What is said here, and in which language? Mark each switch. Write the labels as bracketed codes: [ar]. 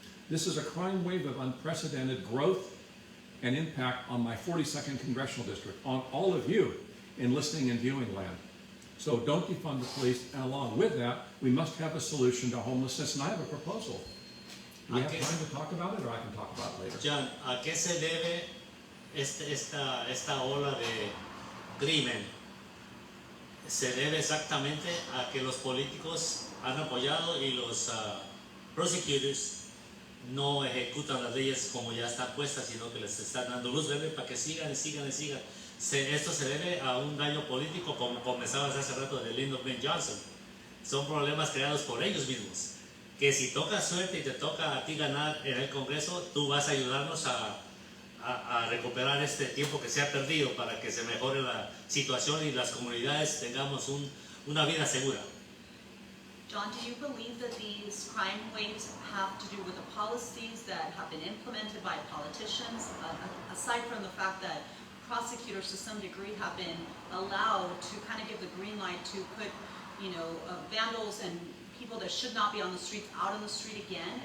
[en] This is a crime wave of unprecedented growth and impact on my 42nd Congressional District, on all of you in listening and viewing land. So don't defund the police, and along with that, we must have a solution to homelessness, and I have a proposal. Do we have Okay. time to talk about it, or I can talk about it later? [es] John, ¿a qué se debe esta ola de crimen? Se debe exactamente a que los políticos han apoyado y los prosecutors no ejecutan las leyes como ya están puestas, sino que les están dando luz verde para que sigan y sigan y sigan. Esto se debe a un daño político, como comenzabas hace rato de Lyndon B. Johnson. Son problemas creados por ellos mismos. Que si toca suerte y te toca a ti ganar en el Congreso, tú vas a ayudarnos a recuperar este tiempo que se ha perdido para que se mejore la situación y las comunidades tengamos una vida segura. [en] John, do you believe that these crime waves have to do with the policies that have been implemented by politicians, aside from the fact that prosecutors to some degree have been allowed to kind of give the green light to put, vandals and people that should not be on the streets out on the street again?